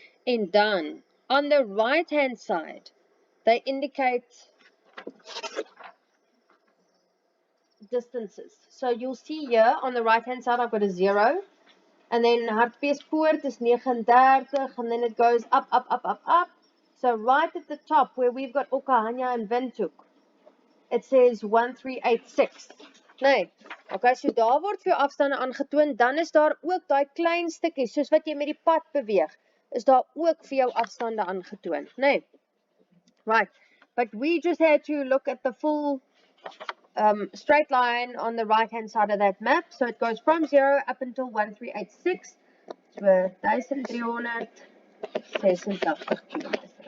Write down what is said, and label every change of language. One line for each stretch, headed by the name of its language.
Afrikaans: En dan,
English: on the right hand side, they indicate distances. So you'll see here, on the right hand side, I've got a 0, and then Hartbeespoort is 39, and then it goes up, up, up, up, up. So right at the top, where we've got Okahanya and Windhoek, it says 1386.
Afrikaans: Nee, okay, so daar word vir jou afstande aangetoon, dan is daar ook daai klein stukkies, soos wat jy met die pad beweeg, is daar ook vir jou afstande aangetoon, nee.
English: Right, but we just had to look at the full straight line on the right hand side of that map, so it goes from 0 up until 1386, so 1386 kilometer.